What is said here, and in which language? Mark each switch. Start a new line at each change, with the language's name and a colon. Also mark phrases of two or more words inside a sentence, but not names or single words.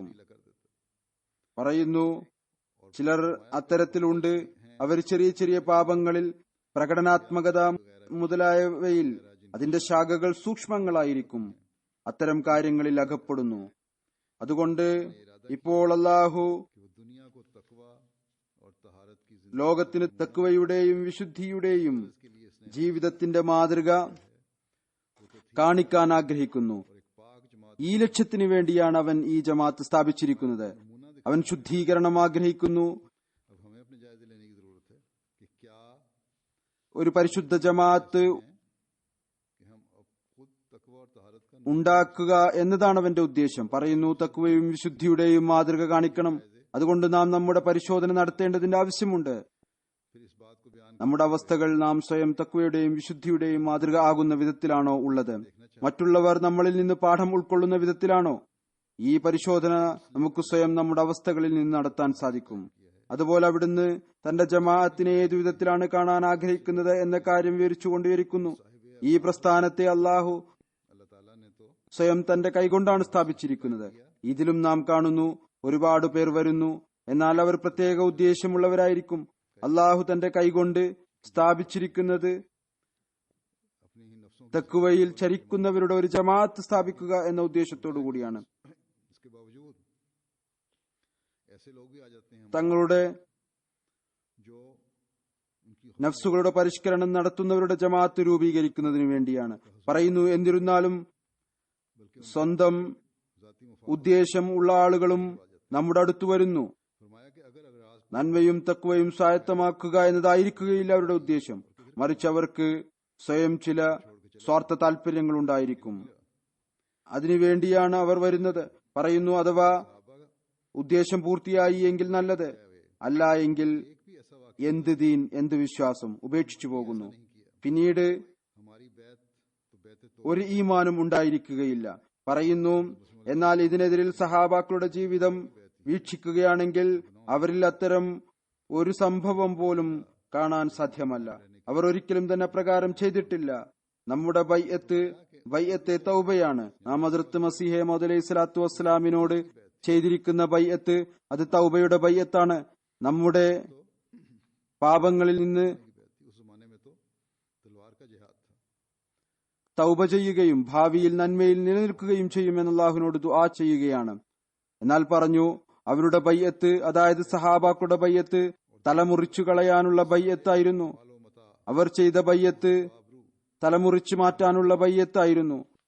Malayalam: പറയുന്നു, ചിലർ അത്തരത്തിലുണ്ട്. അവർ ചെറിയ ചെറിയ പാപങ്ങളിൽ, പ്രകടനാത്മകത മുതലായവയിൽ അതിന്റെ ശാഖകൾ സൂക്ഷ്മങ്ങളായിരിക്കും. അത്തരം കാര്യങ്ങളിൽ അകപ്പെടുന്നു. അതുകൊണ്ട് ഇപ്പോൾ അല്ലാഹു
Urdu: کہ وہ دنیا کو تقویٰ اور طہارت کی
Malayalam: ലോകത്തിന് തഖ്വയുടെയും വിശുദ്ധിയുടെയും
Urdu: کے لیے اس نے
Malayalam: ജീവിതത്തിന്റെ മാതൃക കാണിക്കാൻ ആഗ്രഹിക്കുന്നു.
Urdu: ایک پاک جماعت
Malayalam: ഈ ലക്ഷ്യത്തിനു വേണ്ടിയാണ് അവൻ ഈ ജമാഅത്ത് സ്ഥാപിച്ചിരിക്കുന്നത്. അവൻ ശുദ്ധീകരണം ആഗ്രഹിക്കുന്നു.
Urdu: اب ہمیں اپنے جائزے لینے کی ضرورت ہے کہ کیا
Malayalam: ഒരു പരിശുദ്ധ ജമാഅത്ത്
Urdu: کہ ہم اب خود تقویٰ اور طہارت کا
Malayalam: ഉണ്ടാക്കുക എന്നതാണ് അവന്റെ ഉദ്ദേശം. പറയുന്നു, തഖ്വയും വിശുദ്ധിയുടെയും മാതൃക കാണിക്കണം. അതുകൊണ്ട് നാം നമ്മുടെ പരിശോധന നടത്തേണ്ടതിന്റെ ആവശ്യമുണ്ട്.
Urdu: پھر اس بات کو بیان
Malayalam: നമ്മുടെ അവസ്ഥകൾ നാം സ്വയം തഖ്വയുടെയും വിശുദ്ധിയുടെയും മാതൃക ആകുന്ന വിധത്തിലാണോ ഉള്ളത്? മറ്റുള്ളവർ നമ്മളിൽ നിന്ന് പാഠം ഉൾക്കൊള്ളുന്ന വിധത്തിലാണോ? ഈ പരിശോധന നമുക്ക് സ്വയം നമ്മുടെ അവസ്ഥകളിൽ നിന്ന് നടത്താൻ സാധിക്കും. അതുപോലെ അവിടുന്ന് തന്റെ ജമാഅത്തിനെ ഏതു വിധത്തിലാണ് കാണാൻ ആഗ്രഹിക്കുന്നത് എന്ന കാര്യം വിവരിച്ചുകൊണ്ടിരിക്കുന്നു. ഈ പ്രസ്ഥാനത്തെ അല്ലാഹു
Urdu: اللہ تعالیٰ نے تو
Malayalam: സ്വയം തന്റെ കൈകൊണ്ടാണ് സ്ഥാപിച്ചിരിക്കുന്നത്. ഇതിലും നാം കാണുന്നു, ഒരുപാട് പേർ വരുന്നു, എന്നാൽ അവർ പ്രത്യേക ഉദ്ദേശമുള്ളവരായിരിക്കും. അല്ലാഹു തന്റെ കൈകൊണ്ട് സ്ഥാപിച്ചിരിക്കുന്നത്
Urdu: اپنی ہی نفسوں
Malayalam: തഖ്വയിൽ ചരിക്കുന്നവരുടെ ഒരു ജമാഅത്ത് സ്ഥാപിക്കുക എന്ന ഉദ്ദേശത്തോടു കൂടിയാണ്.
Urdu: اس کے باوجود ایسے لوگ بھی آ جاتے ہیں
Malayalam: തങ്ങളുടെ
Urdu: جو ان کی
Malayalam: നഫ്സുകളുടെ പരിഷ്കരണം നടത്തുന്നവരുടെ ജമാഅത്ത് രൂപീകരിക്കുന്നതിനു വേണ്ടിയാണ്. പറയുന്നു, എന്നിരുന്നാലും സ്വന്തം
Urdu: ذاتی مفا
Malayalam: ഉദ്ദേശം ഉള്ള ആളുകളും നമ്മുടെ അടുത്ത് വരുന്നു.
Urdu: فرمایا کہ اگر اگر آج
Malayalam: നന്മയും തഖ്വയും സ്വായത്തമാക്കുക എന്നതായിരിക്കുകയില്ല അവരുടെ ഉദ്ദേശം. മറിച്ച് അവർക്ക് സ്വയം ചില സ്വാർത്ഥ താല്പര്യങ്ങൾ ഉണ്ടായിരിക്കും. അതിനുവേണ്ടിയാണ് അവർ വരുന്നത്. പറയുന്നു, അഥവാ ഉദ്ദേശം പൂർത്തിയായി എങ്കിൽ നല്ലത്, അല്ല എങ്കിൽ
Urdu: ایک بھی ایسا واقعہ
Malayalam: എന്ത് ദീൻ, എന്ത് വിശ്വാസം ഉപേക്ഷിച്ചു പോകുന്നു. പിന്നീട്
Urdu: ہماری بیعت تو بیعت تو
Malayalam: ഒരു ഈമാനും ഉണ്ടായിരിക്കുകയില്ല. പറയുന്നു, എന്നാൽ ഇതിനെതിരിൽ സഹാബാക്കളുടെ ജീവിതം വീക്ഷിക്കുകയാണെങ്കിൽ അവരിൽ അത്തരം ഒരു സംഭവം പോലും കാണാൻ സാധ്യമല്ല. അവർ ഒരിക്കലും തന്നെ പ്രകാരം ചെയ്തിട്ടില്ല. നമ്മുടെ ബൈഅത്ത് തൗബയാണ്. നാം ഹദ്റത്ത് മസീഹ് മൗഊദ്
Arabic: عليه الصلاة والسلام
Malayalam: ചെയ്തിരിക്കുന്ന ബൈഅത്ത് അത് തൗബയുടെ ബൈഅത്താണ്. നമ്മുടെ പാപങ്ങളിൽ നിന്ന്
Urdu: اس زمانے میں تو تلوار کا جہاد تھا.
Malayalam: തൗബ ചെയ്യുകയും ഭാവിയിൽ നന്മയിൽ നിലനിൽക്കുകയും ചെയ്യുമെന്ന് അല്ലാഹുവിനോട് ദുആ ചെയ്യുകയാണ്. എന്നാൽ പറഞ്ഞു, അവരുടെ ബൈഅത്ത്, അതായത് സഹാബാക്കളുടെ ബൈഅത്ത് തലമുറിച്ചു കളയാനുള്ള ബൈഅത്തായിരുന്നു. അവർ ചെയ്ത ബൈഅത്ത് തലമുറിച്ചു മാറ്റാനുള്ള ബൈഅത്തായിരുന്നു.